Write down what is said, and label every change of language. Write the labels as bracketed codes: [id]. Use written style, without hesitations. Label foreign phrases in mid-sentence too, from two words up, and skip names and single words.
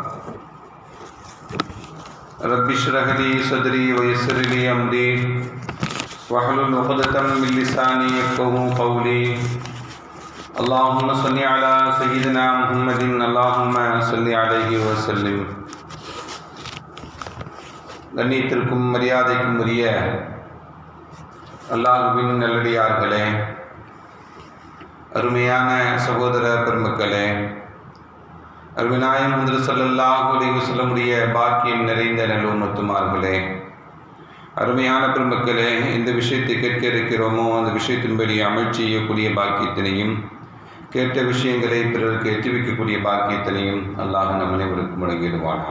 [ar] رب اشرح لي صدري ويسر لي أمري واحلل عقدة من لساني يفقهوا قولي. اللهم صل على سيدنا محمد، اللهم صل عليه وسلم. [ta] கண்ணியத்திற்கும் மரியாதைக்கும் உரிய அல்லாஹ்வின் நல்லடியார்களே, அருமையான சகோதர பெருமக்களே, அருமைநாயகம் ஹஜ்ரத் [ar] صلى الله عليه وسلم [ta] உடைய பாக்கியம் நிறைந்த நல்லும்மத்துமார்களே, அருமையான பெருமக்களே, இந்த விஷயத்தை கேட்க இருக்கிறோமோ அந்த விஷயத்தின்படி அமல் செய்யக்கூடிய பாக்கியத்தினையும், கேட்ட விஷயங்களை பிறருக்கு எத்தி வைக்கக்கூடிய பாக்கியத்தினையும் அல்லாஹ் நம் அனைவருக்கும் வழங்கிடுவானாக.